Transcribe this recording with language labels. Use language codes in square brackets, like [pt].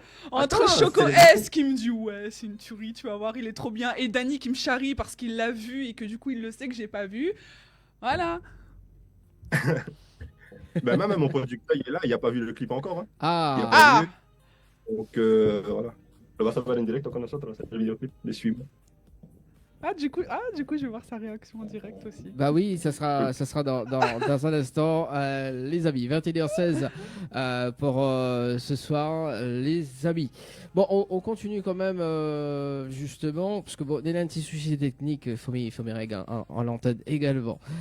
[fr] Entre Attends, Choco c'est- S qui me dit ouais, c'est une tuerie, tu vas voir, il est trop bien, et Dany qui me charrie parce qu'il l'a vu et que du coup il le sait que j'ai pas vu. Voilà. Ben, même mon producteur, il est là, il n'a pas vu le clip encore. Hein. Il n'a Ah, pas Ah, vu. Donc, voilà. [es] Lo vas a ver en directo con nosotros, el videoclip de Swim. [fr] du coup, je vais voir sa réaction en direct aussi. bah oui, ça sera dans un instant. Les amis, 21h16 pour ce soir, les amis. Bon, on continue quand même, justement, parce que bon, il y a un petit souci technique, il faut mes règles en l'antenne également.